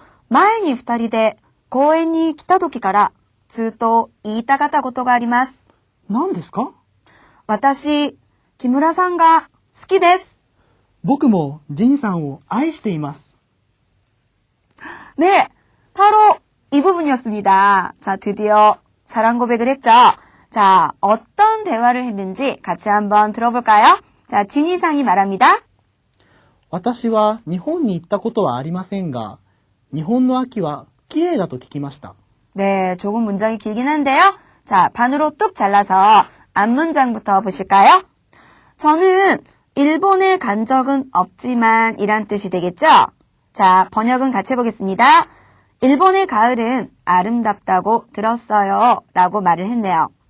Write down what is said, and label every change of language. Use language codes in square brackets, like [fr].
[ja] 前に二人で公園に来た時からずっと言いたかったことがあります。何ですか？私、木村さんが好きです。僕もジンさんを愛しています。 [ko] 네, 바로 이 부분이었습니다. 자, 드디어 사랑 고백을 했죠. 자, 어떤 대화를 했는지 같이 한번 들어볼까요? 자, 진이상이 말합니다. [ja] 私は日本に行ったことはありませんが、日本の秋は綺麗だと聞きました。 [ko] 네, 조금 문장이 길긴 한데요. 자, 반으로 뚝 잘라서 앞문장부터 보실까요? 저는 일본에 간 적은 없지만 이란 뜻이 되겠죠? 자, 번역은 같이 해보겠습니다. 일본의 가을은 아름답다고 들었어요. 라고 말을 했네요.